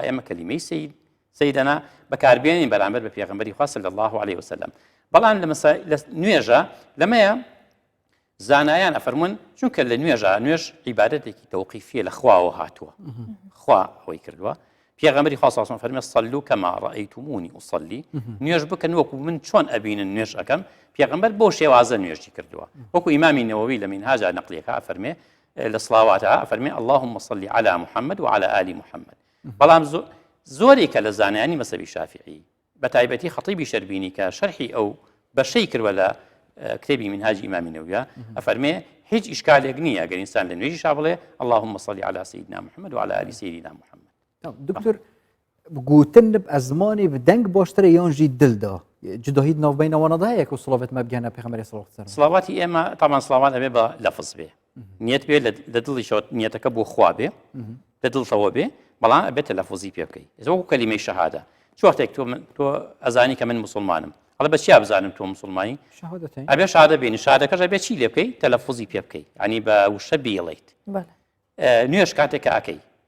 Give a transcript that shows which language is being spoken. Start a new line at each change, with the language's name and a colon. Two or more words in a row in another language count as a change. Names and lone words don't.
Central Kurdish: ئێمە کەلیمەی سەیدەنا بەکاربێنین بەرامبەر بە پێغەمبەری خوا
Arabic: صلی الله عليه وسلم
Central Kurdish: بەڵام لە نوێژە لەمەیە زانایان ئەفەرمون چونکە لە نوێژ عیبادەتێکی تەوقیفیە لە خواوە هاتووە خوا ئەوەی کردووە پێغەمبەری خوا
Arabic: صلی الله عليه وسلم
Central Kurdish: فەرمێ
Arabic: صلوا كما رأيتموني أصلي
Central Kurdish: نوێژ بکەن وەکو من چۆن ئەبینن نوێژ ئەەکەم پێغەمبەر بۆ شێوازە نوێژی کردووە وەکو ئیمامی نەوەوی لە مینهاجا نەقلیەکە ئەفەرمێ لە سڵاواتە ئەفەرمێ
Arabic: اللهم صل على محمد وعلى آل محمد
Central Kurdish: بەڵام زۆرێکە لە زانایانی مەسەبی شافعی بە تایبەتی خەتیبی شەربینی کە شەرحی ئەو بەشەی کردوە لە کتێبی منهاجی ئیمامی نەوویە ئەفەرمێ هیچ ئیشکالێک نییە ئەگەر ئینسان لە نوێژی شا بڵێ
Arabic: اللهم صل على سيدنا محمد وعلى آل سيدنا محمد
Central Kurdish: دکتۆر گوتن بە زمانی بەدەنگ باشترە یانژی دڵدا جداهیت ناوبەینەوەنەدا هەیە کە سڵاوێت مە بگەنە پێغەمبەری
Arabic: صلی الله عليه وسلم
Central Kurdish: سڵاواتی ئێمە تامان سڵاوات ئەبێ بە لەفز بێ نیەت بێ لە دڵیشەوە نیەتەکە بۆ خوا بێ لە دڵتەوە بێ بەڵام ئەبێتە لەفزی پێ بکەیت وەکو کەلیمەی شەهادە چ وەختێک تۆ ئەزانی کە من مسلمانم هەڵە بە چیا بزانم تۆ مسلمانی ئەبێ شادە بینی شادەکەش ئەبێ چی لێ بکەیت تەلەفزی پێ بکەیت ینی بە وشە بیڵیت نوێژ کاتێک کە ئەکەی